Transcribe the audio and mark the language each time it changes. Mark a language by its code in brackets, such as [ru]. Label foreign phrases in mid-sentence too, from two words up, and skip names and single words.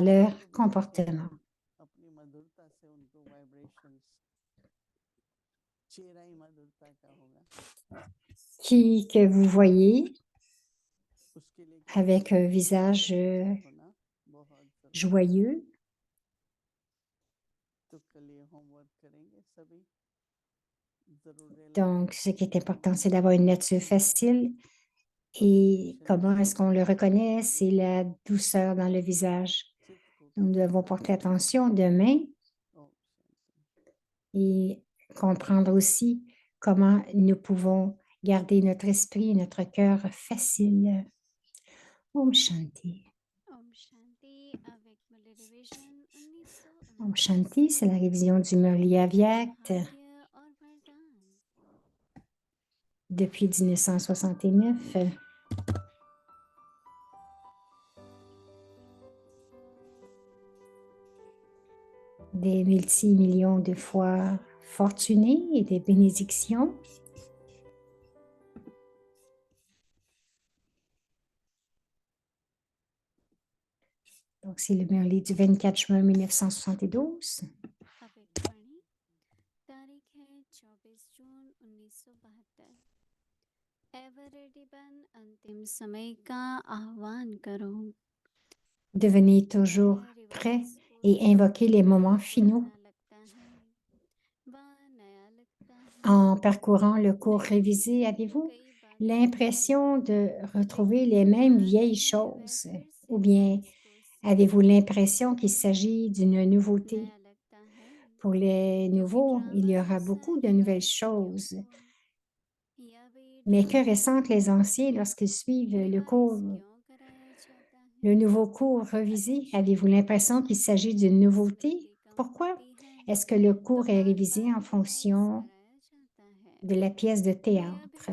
[hi] जिसको [fr] leur [hi] भी देखेंगे [fr] comportement. [hi] अपनी मधुरता से उनको वाइब्रेशंस चेहरा ही मधुरता का होगा [fr] Qui que vous voyez [hi] उसके लिए क्या [fr] avec un [hi] करना है [fr] visage [hi] सरल चित होना बहुत जरूरी है [fr] joyeux. [hi] तो कल ये होमवर्क करेंगे सभी जरूर रियलाइज [fr] Donc, ce qui est [hi] करें [fr] important, c'est d'avoir une nature [hi] कि [fr] facile. Et [hi] कंसंट्रेशन [fr] comment est-ce qu'on le reconnaît? C'est [hi] मधुरता [fr] la douceur dans le visage. [hi] चित्त को [fr] Nous [hi] कैसे [fr] devons porter [hi] शांत करें [fr] attention demain [hi] ओम शांति [fr] et comprendre aussi comment nous pouvons garder notre esprit et notre cœur facile. [hi] ओम शांति. ओम शांति [fr] avec Murli Revision [hi] ओम शांति, [fr] c'est la révision du Murli Avyakt [hi] Bhagya और वरदान [fr] depuis 1969. Des multimillions de fois fortunés et des bénédictions. Donc, c'est le Murli du 24 juin 1972. [hi] avec वाणी तारीख है 24 जून 1972 एवर रेडी बन अंतिम समय का आह्वान करो [fr] Devenez toujours prêt et invoquez les moments finaux [hi] पुराना लगता है वह नया लगता है [fr] en parcourant le cours [hi] नया [fr] révisé. [hi] है [fr] Avez-vous [hi] कई बातें [fr] l'impression de retrouver [hi] लेकिन [fr] les [hi] जो [fr] mêmes [hi] पुराना [fr] vieilles [hi] है वह [fr] choses [hi] फिर से [fr] ou bien [hi] उसको [fr] avez-vous [hi] सीखने [fr] l'impression qu'il s'agit d'une nouveauté? [hi] नया लगता है [fr] Pour les nouveaux, il y aura beaucoup de nouvelles choses. Mais que ressentent les anciens lorsqu'ils suivent le cours, le nouveau cours révisé? Avez-vous l'impression qu'il s'agit d'une nouveauté? Pourquoi? Est-ce que le cours est révisé en fonction de la pièce de théâtre?